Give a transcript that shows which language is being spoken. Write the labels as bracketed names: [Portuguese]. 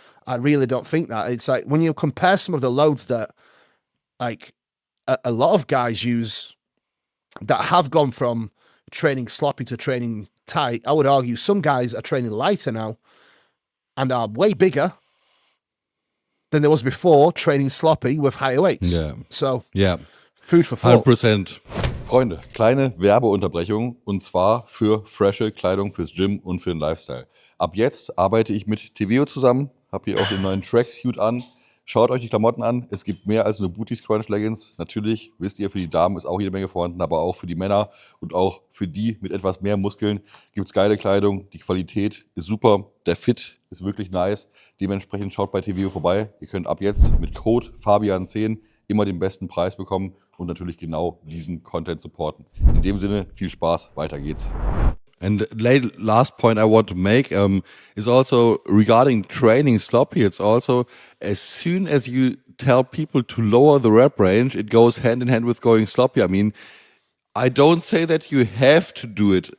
[English] I really don't think that. It's like when you compare some of the loads that like a lot of guys use that have gone from training sloppy to training tight, I would argue some guys are training lighter now and are way bigger than there was before training sloppy with higher weights. Yeah. So, Yeah. food for thought. 100%. [German] Freunde, kleine Werbeunterbrechung und zwar für frische Kleidung fürs Gym und für den Lifestyle. Ab jetzt arbeite ich mit TEVEO zusammen, habe hier auch den neuen Tracksuit an. Schaut euch die Klamotten an. Es gibt mehr als nur Booty Scrunch Leggings. Natürlich, wisst ihr, für die Damen ist auch jede Menge vorhanden, aber auch für die Männer und auch für die mit etwas mehr Muskeln gibt's geile Kleidung. Die Qualität ist super. Der Fit ist wirklich nice. Dementsprechend schaut bei TEVEO vorbei. Ihr könnt ab jetzt mit Code Fabian10 immer den besten Preis bekommen und natürlich genau diesen Content supporten. In dem Sinne, viel Spaß. Weiter geht's. [English] And last point I want to make is also regarding training sloppy. It's also as soon as you tell people to lower the rep range, it goes hand in hand with going sloppy. I mean, I don't say that you have to do it.